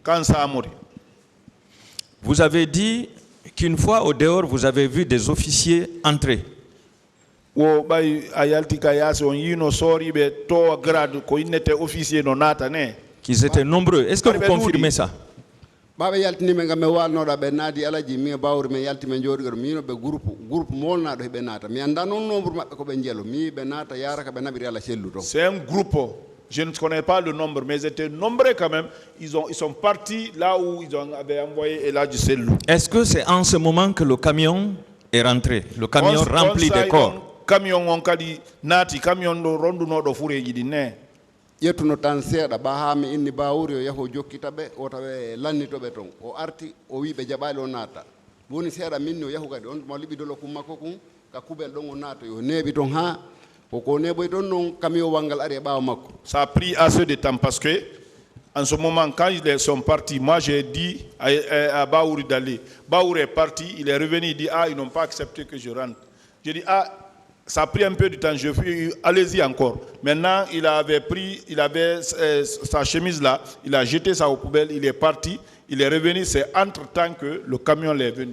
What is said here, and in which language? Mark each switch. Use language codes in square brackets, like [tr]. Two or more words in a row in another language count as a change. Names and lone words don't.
[fr] Vous avez dit qu'une fois au dehors, vous avez vu des officiers entrer. Qu'ils étaient nombreux. Est-ce que vous confirmez ça? [ff] Baba yaltini men gamme walnoda be nadi alaji mi Baouri men yalti men jodi gar mi no be groupe molnado be nata mi anda non nombre mabbe ko be jelo mi be nata yaraka be nabiri ala cellu to. [fr] C'est un groupe. Je ne connais pas le nombre, mais ils étaient nombreux quand même. Ils sont partis là où ils avaient envoyé Elhadji Sellou. Est-ce que c'est en ce moment que le camion est rentré? Le camion rempli de corps. [ff] Camion on kadi nati camion do ronduno do fureji di ne. Yettuno tan seeɗa ba ha mi inni Baouri o yaho jokkita ɓe o tawe lannitoɓe toon o arti o wi ɓe jaɓali o naata woni seeɗa minni o yahu kadi on mo liɓi dolo kum makko kum ka kuɓel ɗon o naata yo neeɓi toon ha koko neɓoy toon noon camion walngal ari e ɓaawa makko. [fr] Ça a pris assez de temps parce que en ce moment quand ils sont partis, moi j'ai dit à Baouri d'aller. Baouri est parti, il est revenu, il dit ils n'ont pas accepté que je rentre. J'ai dit ça a pris un peu de temps, je fais allez-y encore. Maintenant, il avait sa chemise là, il a jeté ça aux poubelles, il est parti, il est revenu, c'est entre-temps que le camion est venu.